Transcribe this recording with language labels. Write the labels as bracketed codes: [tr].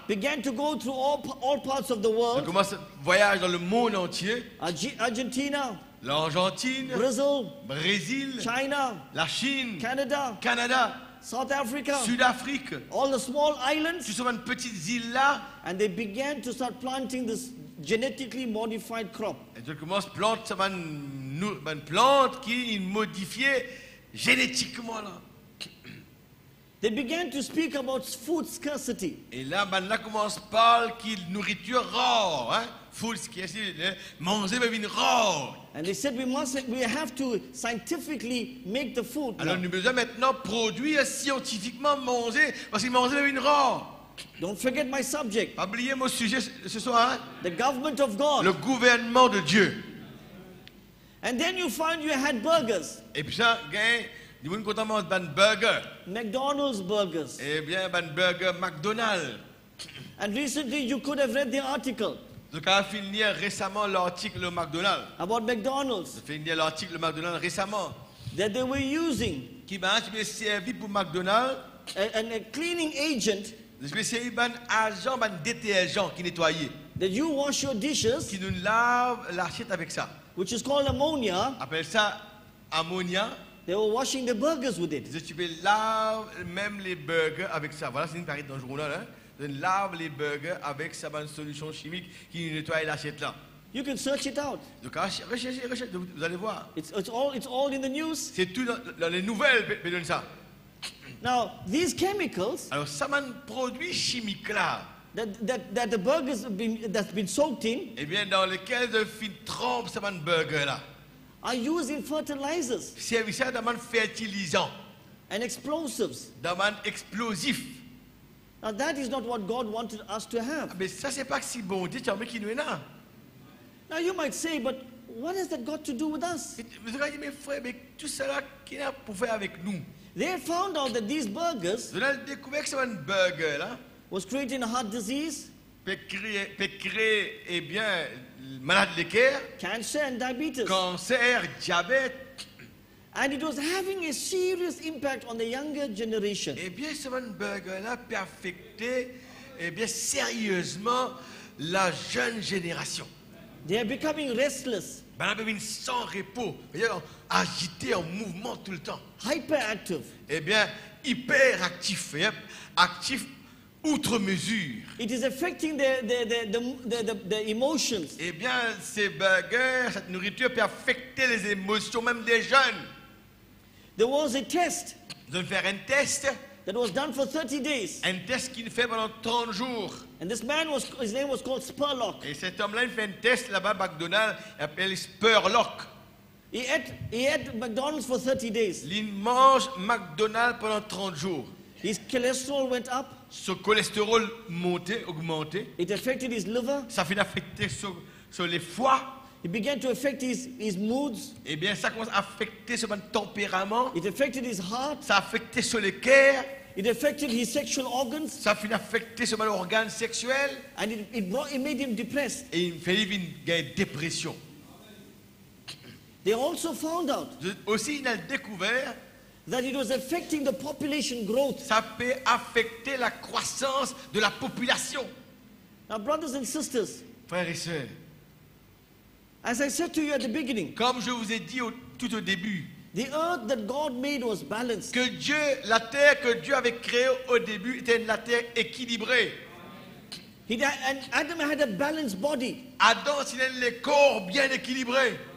[en] began to go through all parts of the on world. [fr] commence à voyager dans le monde entier. [en] Argentina, [fr] L'Argentine, [en] Brazil, [fr] Brésil, [en] China, [fr] la Chine, [en] Canada, [fr] Canada, [en] South Africa, [fr] Sud-Afrique. [en] all the small islands. [fr] Sur une petite île là, [en] And they began to start planting this genetically modified crop. [fr] et tu commences à planter une plante qui est modifiée génétiquement là. [en] They began to speak about food scarcity. [fr] Et là, là commence à parler qu'il nourriture rare, hein? [en] Food scarcity, [fr] manger une rare. [en] And they said we have to scientifically make the food. [fr] Alors [en] now. [fr] nous devons maintenant produire scientifiquement manger, parce qu'il manger une rare. [en] Don't forget my subject. [fr] Pas oublier mon sujet ce soir, hein? [en] The government of God. [fr] Le gouvernement de Dieu. [en] And then you find you had burgers. [fr] Et puis ça, gagne, du monde content manger un burger. [en] McDonald's burgers. [fr] Eh bien, un burger McDonald's. [en] And recently you could have read the article [fr] Donc, on a fini récemment l'article McDonald's. [en] about McDonald's [fr] On a fini l'article McDonald's récemment. [en] that they were using [fr] Qui m'a servi pour McDonald's. [en] a cleaning agent [fr] Je vais servi un agent, un détergent qui nettoyait. [en] that you wash your dishes, [fr] Qui nous lave l'assiette avec ça. [en] which is called ammonia. [fr] Appelle ça ammonia. [en] They were washing the burgers with it. [fr] Tu peux laver même les burgers avec ça. Voilà, c'est une partie dans le journal. Hein? Tu laves les burgers avec ça, une solution chimique qui nettoie l'assiette là. [en] You can search it out. [fr] Donc, recherchez, vous allez voir. [en] It's all in the news. [fr] C'est tout dans les nouvelles, donne ça. [en] Now, these chemicals [fr] Alors, ça, un produit chimique là, [en] that the burgers that's been soaked in [fr] eh bien, dans lequel de fin trempe ça, un burger là. [en] are used in fertilizers [fr] C'est ça dans un fertilisant, [en] and explosives. [fr] dans un explosif. [en] Now, that is not what God wanted us to have. [fr] Mais ça, c'est pas que si bon Dieu, tu as mis qui nous est là. [en] Now, you might say, but what has that got to do with us? [fr] Vous avez dit, mes frères, mais tout cela, qu'il a pour faire avec nous. [en] They found out that these burgers [fr] Vous avez découvert que c'est un burger là, [en] was creating a heart disease, [fr] peut créer, eh bien, malade de cœur, [en] cancer, and diabetes. [fr] cancer, diabète. [en] And it was having a serious impact on the younger generation. [fr] Eh bien, ce burger-là peut affecter, eh bien, sérieusement la jeune génération. [en] They are becoming restless, [fr] Ben, on a sans repos, agité en mouvement tout le temps. [en] hyperactive. [fr] Eh bien, hyperactif, actif outre mesure. [en] It is affecting the emotions. [fr] Eh bien, ces burgers, cette nourriture peut affecter les émotions même des jeunes. [en] There was a test [fr] Ils vont faire un test, [en] that was done for 30 days. [fr] un test qu'il fait pendant 30 jours. [en] And this man his name was called Spurlock. [fr] Et cet homme-là, il fait un test là-bas, McDonald's, il appelle Spurlock. [en] He ate McDonald's for 30 days. [fr] Il mange McDonald's pendant 30 jours. [en] His cholesterol went up. [fr] Son cholestérol montait, augmentait. [en] It affected his liver. [fr] Ça finit affecter sur les foies. [en] It began to affect his moods. [fr] Eh bien, ça commence à affecter son tempérament. [en] It affected his heart. [fr] Ça a affecté sur le cœur. [en] It affected his sexual organs, [fr] Ça finit affecter son organe sexuel [en] and it made him depressed. [fr] et il fait vivre une dépression. [en] They also found out [fr] Aussi, il a découvert [en] that it was affecting the population growth. [fr] ça peut affecter la croissance de la population. [en] Now, brothers and sisters, [fr] Frères et sœurs, [en] as I said to you at the beginning, [fr] comme je vous ai dit tout au début, [en] the earth that God made was balanced. [fr] que Dieu, la terre que Dieu avait créée au début était la terre équilibrée. [en] And Adam had a balanced body. [fr] Adam, il a les corps bien équilibrés.